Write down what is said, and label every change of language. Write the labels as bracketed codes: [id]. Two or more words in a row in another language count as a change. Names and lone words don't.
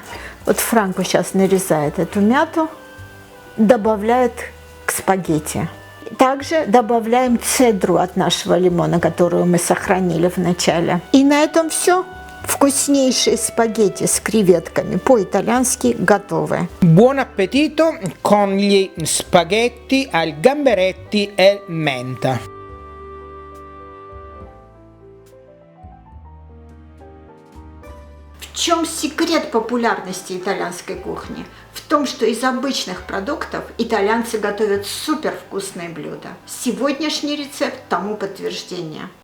[ru] Вот Франко сейчас нарезает эту мяту, добавляет к спагетти. Также добавляем цедру от нашего лимона, которую мы сохранили в начале. И на этом все. Вкуснейшие спагетти с креветками по-итальянски готовы. [it] Buon appetito con gli spaghetti al gamberetti e menta. [ru] В чем секрет популярности итальянской кухни? В том, что из обычных продуктов итальянцы готовят супер вкусные блюда. Сегодняшний рецепт тому подтверждение.